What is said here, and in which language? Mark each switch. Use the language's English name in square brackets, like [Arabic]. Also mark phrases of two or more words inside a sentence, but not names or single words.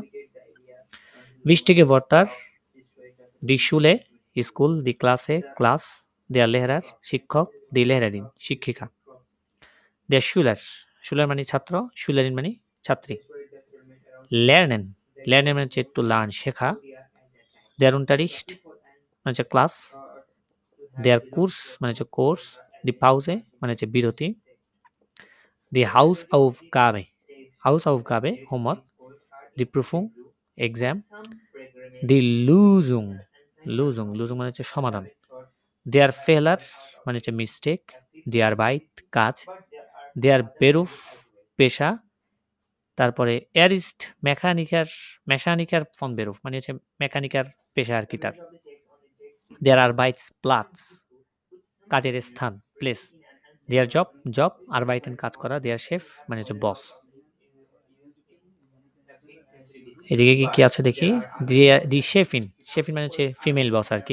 [German] Wichtige Wörter die Schule স্কুল, die Klasse ক্লাস, der Lehrer শিক্ষক, দি Lehrerin শিক্ষিকা। Der Schüler Schüler [Bangla] মানে ছাত্র, [German] Schülerin [Bangla] মানে ছাত্রী। [German] Lernen lernen [Bangla] মানে হচ্ছে [English] to learn [Bangla] শেখা। [German] Der Unterricht [Bangla] মানে হচ্ছে ক্লাস। [German] Der Kurs [Bangla] মানে হচ্ছে কোর্স। [German] die Pause [Bangla] মানে হচ্ছে বিরতি। [German] Die Hausaufgabe হোমওয়ার্ক। Die Prüfung [Bangla] এক্সাম। [German] Die Lösung [Bangla] মানে হচ্ছে সমাধান। [German] Der Fehler [Bangla] মানে হচ্ছে মিস্টেক। [German] Die Arbeit [Bangla] কাজ। [German] Der Beruf [Bangla] পেশা। তারপরে [German] Er ist Mechaniker von Beruf [Bangla] মানে হচ্ছে মেকানিকার পেশা আর কি তার। [German] Der Arbeitsplatz [Bangla] কাজের স্থান প্লেস। [German] Der Job arbeiten [Bangla] কাজ করা। [German] Der Chef [Bangla] মানে হচ্ছে বস। এদিকে কি আছে দেখি। [German] die Chefin, [Bangla] শেফিন মানে হচ্ছে ফিমেল বস আর কি।